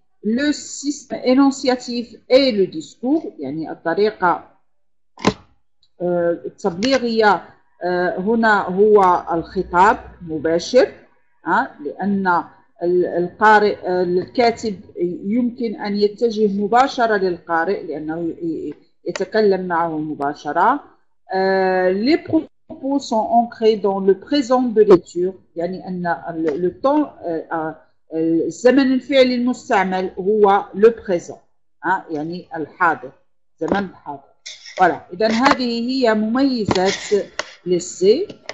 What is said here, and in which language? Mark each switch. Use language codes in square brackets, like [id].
[fr] Le système énonciatif et le discours [ar] يعني الطريقة التبليغية هنا هو الخطاب مباشر، لأن القارئ الكاتب يمكن أن يتجه مباشرة للقارئ لأنه يتكلم معه مباشرة. [fr] Les propos sont ancrés dans le présent de lecture، [ar] يعني أن [fr] le temps [ar] الزمن الفعلي المستعمل هو [fr] le présent، [ar] يعني الحاضر، زمن الحاضر. [fr] Voilà. [ar] إذن هذه هي مميزات l'essai.